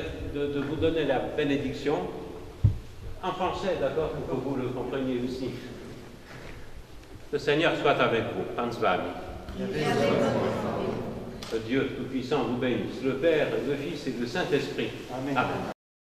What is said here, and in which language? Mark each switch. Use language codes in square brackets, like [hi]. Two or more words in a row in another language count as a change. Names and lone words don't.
[fr] de vous donner la bénédiction en français, d'accord, pour que vous le compreniez aussi. Le Seigneur soit avec vous, [pl] Pan z wami. [fr] Que Dieu Tout-Puissant vous bénisse, le Père, le Fils et le Saint-Esprit. Amen. Amen.